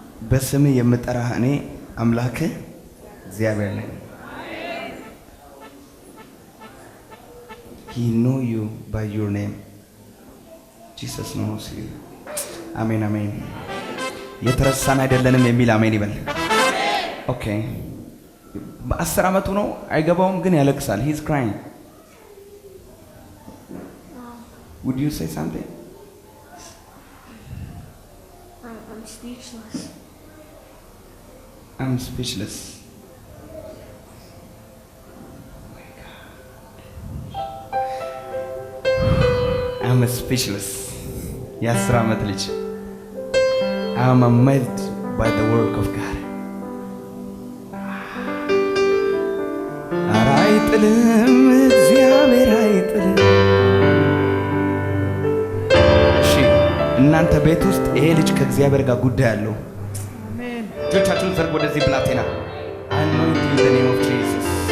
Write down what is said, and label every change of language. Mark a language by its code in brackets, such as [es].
[am] በስም የምጠራህ እኔ አምላክህ እግዚአብሔር ነኝ። [en] He know you by your name. Jesus knows you. [am] አሜን አሜን። የተረሳን አይደለንም የሚል አሜን ይበል። ኦኬ። በ10 ዓመቱ ነው አይገባውም ግን ያለቅሳል። [en] He's crying. Would you say something? I'm speechless. I'm speechless. I'm speechless. [am] የ10 ዓመት ልጅ [en] I'm amazed by the work of God. [am] ኧረ አይጥልም እግዚአብሔር አይጥልም። እሺ እናንተ ቤት ውስጥ ይሄ ልጅ ከእግዚአብሔር ጋር ጉዳይ አለው። እጆቻችሁን ዘርጉ ወደዚህ ብላቴና። [en] anointing in the name of Jesus.